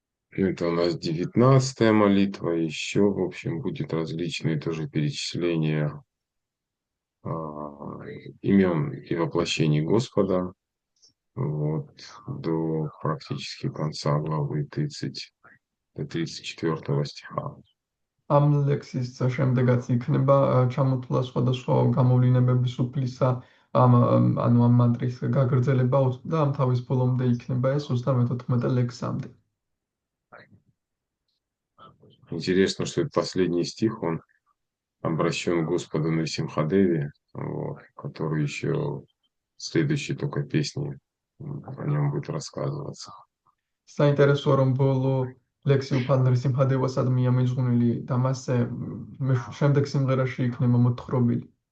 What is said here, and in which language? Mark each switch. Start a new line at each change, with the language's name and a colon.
Russian: Это у нас 19-я молитва, еще, в общем, будет различные тоже перечисления имен и воплощений Господа, вот, до практически конца главы 30 до 34 стиха.
Georgian: ამ ლექსის შემდეგაც იქნება ჩამოთვლა სხვადასხვა გამოვლინებების უფლისა ანუ ამ მანტრის გაგრძელება და ამ თავის ბოლომდე იქნება ეს 34 ლექსამდე.
Russian: Интересно, что этот последний стих, он обращен к Господу Нарсимхадеве, вот, который еще в следующей только песне о нем будет рассказываться.
Georgian: საინტერესოა, რომ ბოლო ლექსი უფალ ნარსიმჰადევასადმია მიძღვნილი და მასზე შემდეგ სიმღერაში იქნება მოთხრობილი.